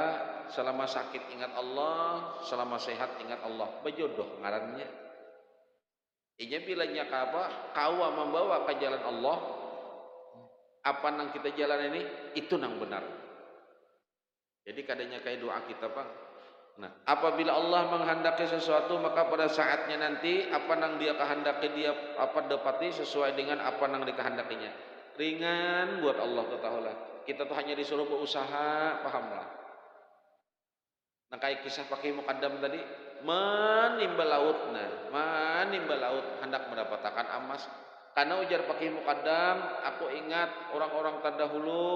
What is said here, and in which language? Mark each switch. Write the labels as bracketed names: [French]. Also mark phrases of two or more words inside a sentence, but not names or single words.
[Indonesian] Selama sakit ingat Allah, selama sehat ingat Allah. Berjodoh ngarannya. Inya bilanya apa? Kawa membawa ke jalan Allah, apa nang kita jalan ini itu nang benar. Jadi kadangnya kayak doa kita, Pak. Nah, apabila Allah menghendaki sesuatu, maka pada saatnya nanti apa nang dia kehendaki dia apa dapati sesuai dengan apa nang dikehendakinya. Ringan buat Allah Ta'ala. Kita tuh hanya disuruh berusaha, pahamlah. Nah kayak kisah pakai mukaddam tadi, menimba laut, menimba laut hendak mendapatkan emas. Karena ujar pakai mukaddam, aku ingat orang-orang terdahulu.